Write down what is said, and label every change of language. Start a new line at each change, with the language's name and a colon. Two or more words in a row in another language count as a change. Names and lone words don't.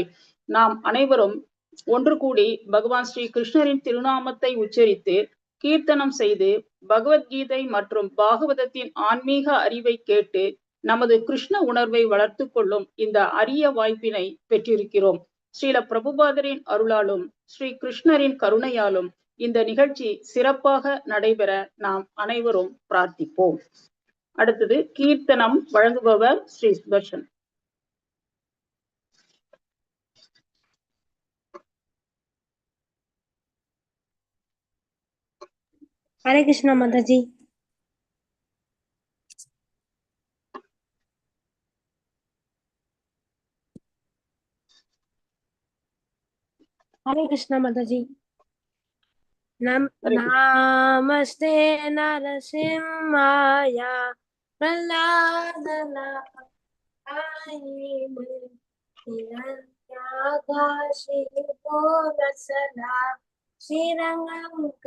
Tamil: நாம் அனைவரும் ஒன்று கூடி பகவான் ஸ்ரீ கிருஷ்ணரின் திருநாமத்தை உச்சரித்து கீர்த்தனம் செய்து பகவத்கீதை மற்றும் பாகவதத்தின் ஆன்மீக அறிவை கேட்டு நமது கிருஷ்ண உணர்வை வளர்த்து கொள்ளும் இந்த அரிய வாய்ப்பினை பெற்றிருக்கிறோம். ஸ்ரீல பிரபுபாதரின் அருளாலும் ஸ்ரீ கிருஷ்ணரின் கருணையாலும் இந்த நிகழ்ச்சி சிறப்பாக நடைபெற நாம் அனைவரும் பிரார்த்திப்போம். அடுத்தது கீர்த்தனம் வழங்குபவர் ஸ்ரீ சுதர்ஷன்.
Hindi: हरे कृष्णा माता जी। हरे कृष्णा माता जी।
Sanskrit: नमस्ते नरसिंहाय प्रह्लादनाय श्रीरंगं